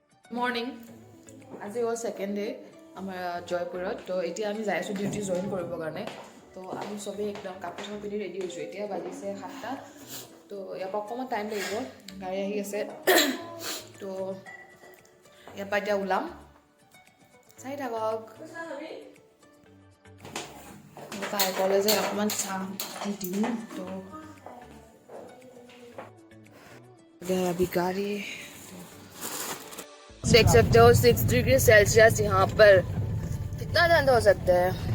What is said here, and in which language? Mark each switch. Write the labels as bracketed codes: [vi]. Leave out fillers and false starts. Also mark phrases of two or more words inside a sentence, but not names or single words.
[as] মৰ্ণিং আজি হ'ল [en] second day [as] আমাৰ জয়পুৰত তো এতিয়া আমি যাই আছোঁ [en] duty join [as] কৰিবৰ কাৰণে তো আমি চবেই একদম কাপোৰ চাপোৰ পিন্ধি ৰেডি হৈছোঁ এতিয়া বাজিছে 7টা তো ইয়াৰ পৰা অকণমান টাইম লাগিব গাড়ী আহি আছে তো ইয়াৰ পৰা এতিয়া ওলাম চাই থাকক তাই ক'লে যে অকণমান চাহ দিম তো [hi] अभी गाड़ी देख सकते हो 6 [en] degree Celsius [hi] यहाँ पर कितना ठंड हो सकता है।